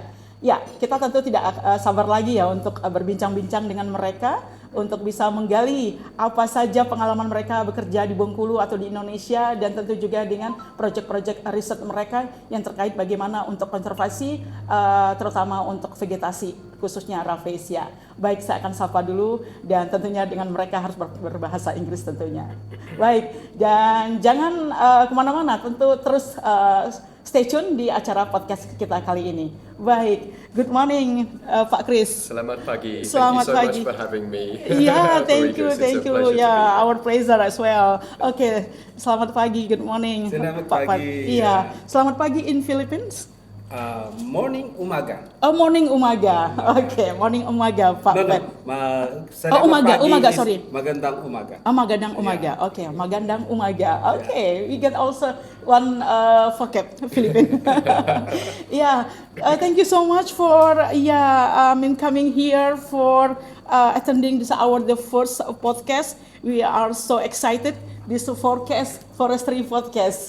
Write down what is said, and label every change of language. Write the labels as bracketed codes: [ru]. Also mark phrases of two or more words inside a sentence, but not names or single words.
[id] Ya, kita tentu tidak sabar lagi ya untuk berbincang-bincang dengan mereka untuk bisa menggali apa saja pengalaman mereka bekerja di Bengkulu atau di Indonesia dan tentu juga dengan proyek-proyek riset mereka yang terkait bagaimana untuk konservasi terutama untuk vegetasi khususnya Rafflesia. Baik, saya akan sapa dulu dan tentunya dengan mereka harus berbahasa Inggris tentunya. Baik, dan jangan kemana-mana, tentu terus [en] stay tune [id] di acara podcast kita kali ini. Baik, [en] good morning Pak Chris. [id] Selamat pagi. Selamat [en] Thank [id] pagi. [en] you so much for having me. Yeah, thank you. Yeah, Our pleasure as well. Okay, [id] selamat pagi, [en] good morning. [id] Selamat Pak pagi. Iya, selamat pagi [en] in Philippines. Morning [tl] umaga. [en] Oh, [tl] morning umaga. [en] Okay, [tl] morning umaga, [en] Pak. [tl] Umaga, [en] sorry. [tl] Magandang umaga. Magandang umaga. [en] Yeah. [tl] Okay, magandang umaga. [en] Okay, we get also one vocab Philippine. Yeah, thank you so much for coming here for attending this the first podcast. We are so excited. This Forestry Podcast.